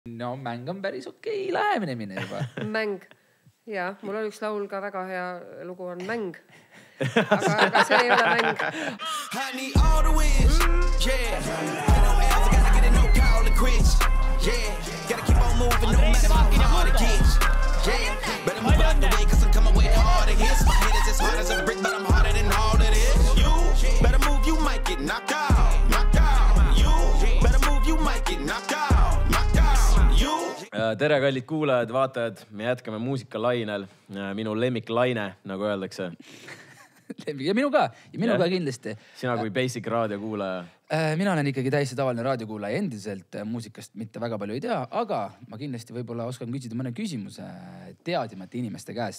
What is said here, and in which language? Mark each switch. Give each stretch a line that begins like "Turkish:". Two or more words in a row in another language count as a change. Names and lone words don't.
Estonian: No mäng on päris okei lähenemine juba. Mäng. Ja, mul on üks laul ka väga hea lugu on Mäng. Aga see ei ole mäng.
English: I need all the wins. Yeah. No else, I gotta get it, no call the quits. Yeah. Gotta keep on moving, no matter how hard it gets. Yeah. Better move out the way, cause I'm coming with harder hits. My head is as hard as a brick, but I'm harder than all of this. You better move, you might get knocked out. Knocked out. You better move, you might get knocked out. Knocked out. You.
Estonian: Tere, kallid kuulajad, vaatajad. Me jätkame muusikalainel. Minu lemmiklaine, nagu öeldakse. Ja minu ka kindlasti. Sina kui basic raadiokuulaja. Mina olen ikkagi täiesti tavaline raadiokuulaja endiselt. Muusikast mitte väga palju ei tea, aga ma kindlasti võib-olla oskan küsida mõne küsimuse teadimate inimeste käest.